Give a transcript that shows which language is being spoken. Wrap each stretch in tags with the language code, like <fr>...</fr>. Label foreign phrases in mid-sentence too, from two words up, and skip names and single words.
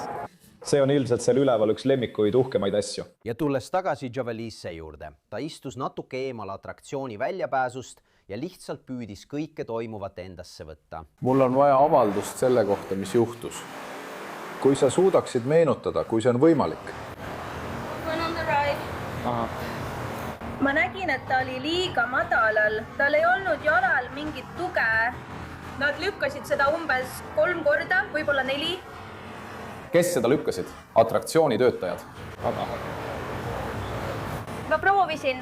<et>See on ilmselt seal üleval üks lemmikuid uhkemaid asju. Ja tulles tagasi Javalisse juurde, ta istus natuke eemal atraktsiooni väljapääsust ja lihtsalt püüdis kõike toimuvat endasse võtta. Mul on vaja avaldust selle kohta, mis juhtus. Kui sa suudaksid meenutada, kui see on võimalik.</et> <en>One on the right.</en> <et>Ma nägin, et ta oli liiga madalal. Tal ei olnud jalal mingit tuge. Nad lükkasid seda umbes 3 korda, võib-olla 4. Kes seda lükkasid? Atraktsiooni töötajad. Ma proovisin.</et>